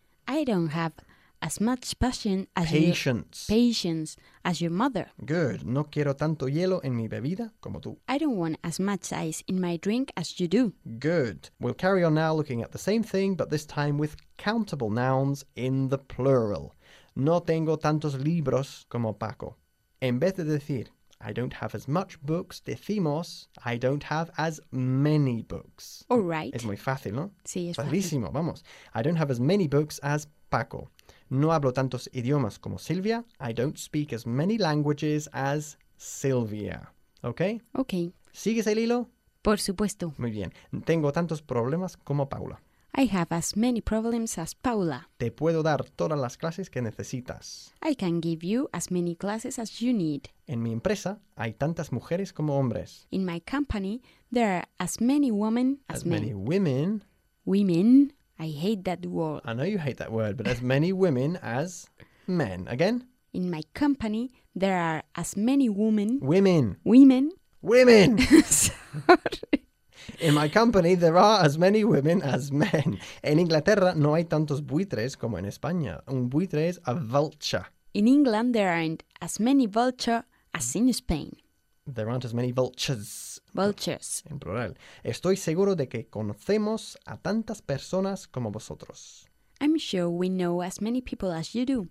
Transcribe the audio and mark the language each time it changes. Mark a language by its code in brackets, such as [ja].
[en] I don't have as much passion as your Patience. patience as your mother. Good. [es] No quiero tanto hielo en mi bebida como tú. [en] I don't want as much ice in my drink as you do. Good. We'll carry on now looking at the same thing, but this time with countable nouns in the plural. [es] No tengo tantos libros como Paco. En vez de decir, [en] I don't have as much books, [es] decimos, [en] I don't have as many books. All right. [es] Es muy fácil, ¿no? Sí, es facilísimo, vamos. [en] I don't have as many books as Paco. [es] No hablo tantos idiomas como Silvia. [en] I don't speak as many languages as Silvia. ¿Okay? Okay. [es] ¿Sigues el hilo? Por supuesto. Muy bien. Tengo tantos problemas como Paula. [en] I have as many problems as Paula. [es] Te puedo dar todas las clases que necesitas. [en] I can give you as many classes as you need. [es] En mi empresa hay tantas mujeres como hombres. [en] In my company, there are as many women as men. As many women. Women. I hate that word. I know you hate that word, but as many women as men. Again? In my company, there are as many women. Women. Women. Women. Sorry. In my company, there are as many women as men. [es] En Inglaterra, no hay tantos buitres como en España. Un buitre es a vulture. [en] In England, there aren't as many vultures as in Spain. There aren't as many vultures. Vultures. [es] En plural. Estoy seguro de que conocemos a tantas personas como vosotros. [en] I'm sure we know as many people as you do.